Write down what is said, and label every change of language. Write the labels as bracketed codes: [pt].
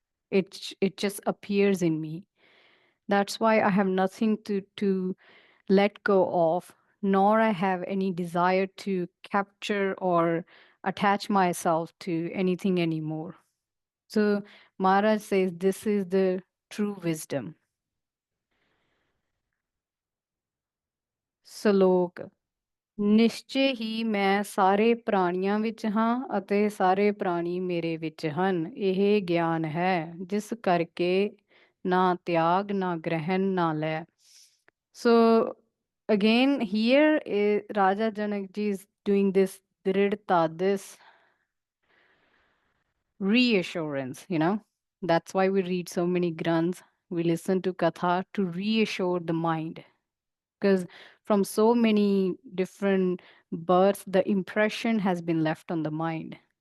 [en] It just appears in me. That's why I have nothing to let go of, nor I have any desire to capture or attach myself to anything anymore. So Maharaj says this is the true wisdom. Salok. [pa] ਨਿਸ਼ਚੇ ਹੀ ਮੈਂ ਸਾਰੇ ਪ੍ਰਾਣੀਆਂ ਵਿੱਚ ਹਾਂ ਅਤੇ ਸਾਰੇ ਪ੍ਰਾਣੀ ਮੇਰੇ ਵਿੱਚ ਹਨ, ਇਹ ਗਿਆਨ ਹੈ ਜਿਸ ਕਰਕੇ ਨਾ ਤਿਆਗ ਨਾ ਗ੍ਰਹਿਣ ਨਾ ਲੈ. [en] So again here Raja Janak ji is doing this dridta, this reassurance, that's why we read so many granths, we listen to katha to reassure the mind, because from so many different births, the impression has been left on the mind.